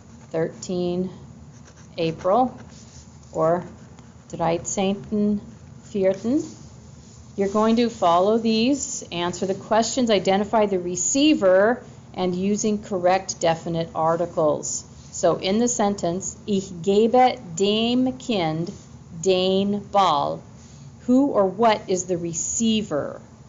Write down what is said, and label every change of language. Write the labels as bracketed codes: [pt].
[en] 13 April or 13.4. You're going to follow these, answer the questions, identify the receiver, and using correct definite articles. So in the sentence, [de] ich gebe dem Kind den Ball. [en] Who or what is the receiver?